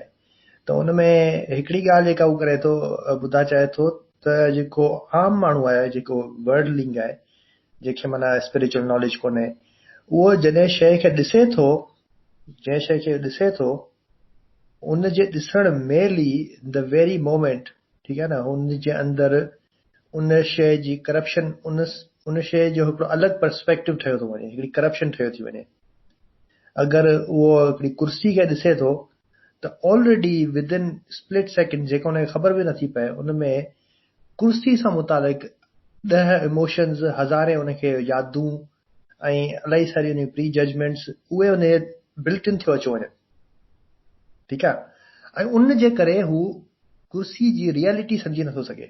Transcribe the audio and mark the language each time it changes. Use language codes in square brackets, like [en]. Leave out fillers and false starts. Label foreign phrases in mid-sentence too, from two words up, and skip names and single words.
[sd] त उनमें हिकिड़ी ॻाल्हि जेका उहो करे थो, ॿुधा चाहे थो त जेको आम माण्हू आहे, जेको वर्डलिंग आहे, जंहिंखे माना [en] spiritual knowledge [sd] कोन्हे, उहो जॾहिं शइ खे ॾिसे थो, जंहिं शइ खे ॾिसे थो, उन जे ॾिसण में ई [en] the very moment, [sd] ठीकु आहे न, हुन जे अंदरि उन शइ जी करप्शन, उन शइ जो हिकिड़ो अलॻि पर्सपेक्टिव ठहियो थो वञे, हिकिड़ी करप्शन ठहियो थी वञे। अगरि उहो हिकिड़ी कुर्सी खे ॾिसे थो त [en] already within split second, [sd] जेको हुनखे ख़बर बि नथी पए, उनमें कुर्सी सां मुतालिक़ 10 इमोशन्स, हज़ारे उनखे यादूं ऐं इलाही सारी उन [en] pre judgments, [sd] उहे उन [en] built in [sd] थियो अची वञनि। ठीकु आहे। ऐं उन जे करे हू कुर्सी जी रियलिटी सम्झी नथो सघे।